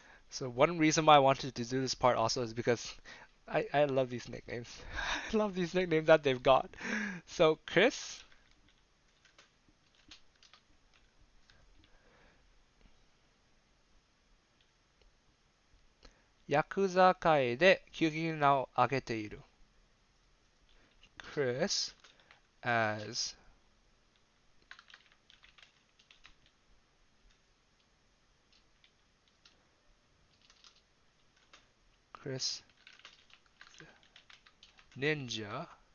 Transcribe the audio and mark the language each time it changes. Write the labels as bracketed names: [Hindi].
[English] So one reason why I wanted to do this part also is because I love these nicknames. I love these nicknames that they've got. [Japanese] So Chris, ヤクザ界で急激に名を上げている。 [English] Chris as Chris Ninja